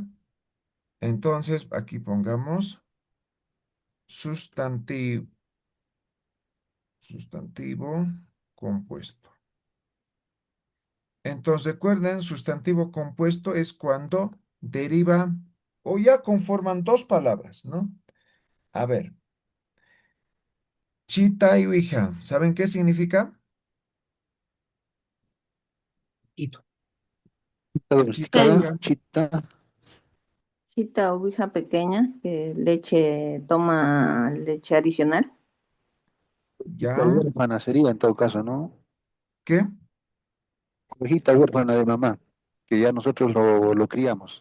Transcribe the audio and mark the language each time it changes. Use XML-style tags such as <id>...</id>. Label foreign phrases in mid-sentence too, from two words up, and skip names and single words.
<es>Entonces, aquí pongamos sustantivo, sustantivo compuesto. Entonces, recuerden, sustantivo compuesto es cuando deriva o ya conforman dos palabras, ¿no? A ver, chita y uija, ¿saben qué significa? Chita Chita, domesticada, uija, chita, Cita oveja pequeña que leche, toma leche adicional. la ya, huérfana sería en todo caso, ¿no? ¿qué? Ovejita huérfana de mamá, que ya nosotros lo criamos.</es>